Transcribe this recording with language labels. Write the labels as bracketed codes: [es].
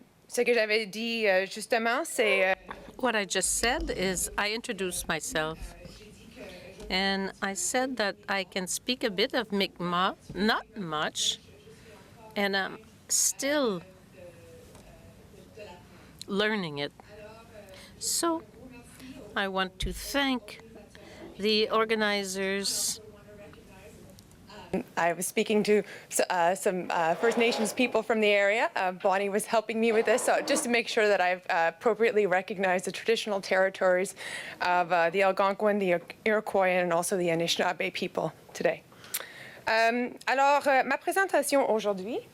[fr] Ce que j'avais dit justement, c'est. [en] What I just said is I introduced myself, and I said that I can speak a bit of Mi'kmaq, not much, and I'm still learning it. So I want to thank the organizers. I was speaking to some First Nations people from the area. Bonnie was helping me with this, so just to make sure that I've appropriately recognized the traditional territories of the Algonquin, the Iroquois, and also the Anishinaabe people today. [fr] Alors, ma présentation aujourd'hui.